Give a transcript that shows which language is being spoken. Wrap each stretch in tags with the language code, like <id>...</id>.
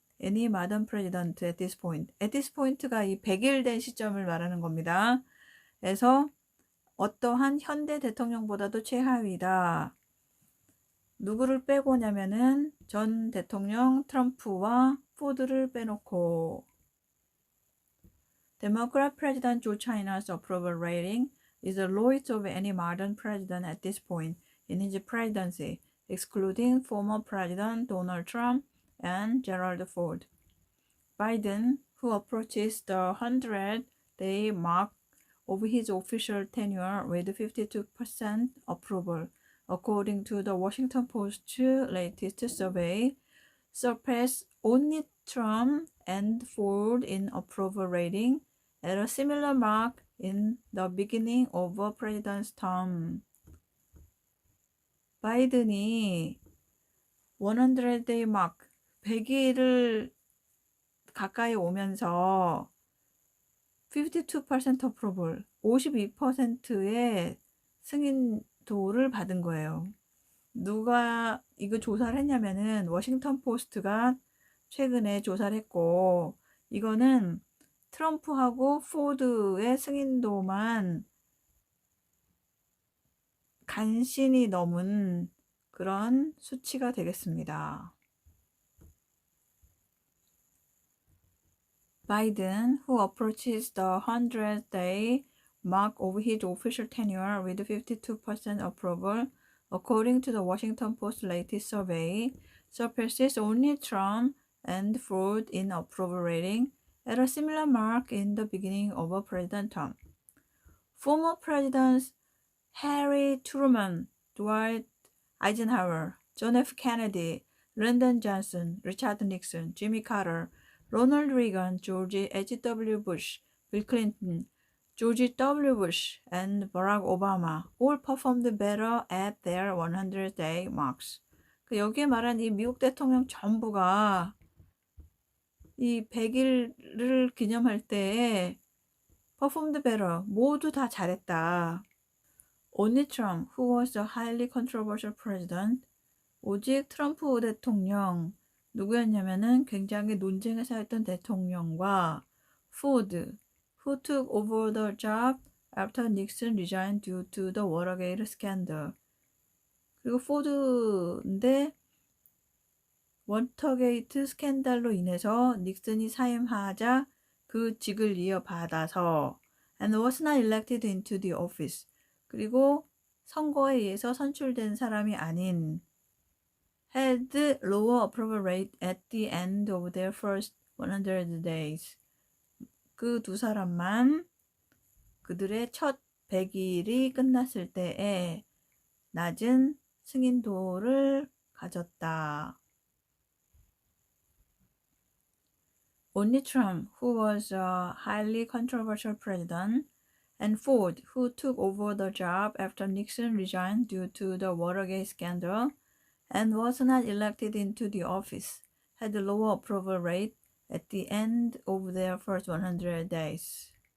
<en>Any modern president at this point. At this point</en> <ko>가 이 100일 된 시점을 말하는 겁니다. 그래서 어떠한 현대 대통령보다도 최하위다. 누구를 빼고냐면은 전 대통령 트럼프와 포드를 빼놓고.</ko> <en>Democrat President Joe China's approval rating is the lowest of any modern president at this point in his presidency, excluding former President Donald Trump and Gerald Ford. Biden, who approaches the 100-day mark of his official tenure with 52% approval, according to the Washington Post's latest survey, surpassed only Trump and Ford in approval rating at a similar mark in the beginning of a president's term.</en> <ko>바이든이</ko> <en>100day mark,</en> <ko>100일을 가까이 오면서 52% approval, 52%의 승인도를 받은 거예요. 누가 이거 조사를 했냐면은 워싱턴 포스트가 최근에 조사를 했고, 이거는 트럼프하고 포드의 승인도만 간신히 넘은 그런 수치가 되겠습니다.</ko> <en>Biden, who approaches the 100-day mark of his official tenure with 52% approval, according to the Washington Post's latest survey, surpasses only Trump and Ford in approval rating at a similar mark in the beginning of a president term. Former presidents Harry Truman, Dwight Eisenhower, John F. Kennedy, Lyndon Johnson, Richard Nixon, Jimmy Carter, Ronald Reagan, George H.W. Bush, Bill Clinton, George W. Bush, and Barack Obama all performed better at their 100-day marks.</en> <ko>여기에 말한 이 미국 대통령 전부가 이 100일을 기념할 때에</ko> <en>performed better,</en> <ko>모두 다 잘했다.</ko> <en>Only Trump, who was a highly controversial president,</en> <ko>오직 트럼프 대통령, 누구였냐면은 굉장히 논쟁에 쌓였던 대통령과</ko> <en>Ford, who took over the job after Nixon resigned due to the Watergate scandal.</en> <ko>그리고 포드인데 워터게이트 스캔들로 인해서 닉슨이 사임하자 그 직을 이어받아서</ko> <en>and was not elected into the office.</en> <ko>그리고 선거에 의해서 선출된 사람이 아닌</ko> <en>had lower approval rate at the end of their first 100 days.</en> <ko>그 두 사람만 그들의 첫 100일이 끝났을 때에 낮은 승인도를 가졌다.</ko> <en>Only Trump, who was a highly controversial president, and Ford, who took over the job after Nixon resigned due to the Watergate scandal and was not elected into the office, had a lower approval rate at the end of their first 100 days.</en>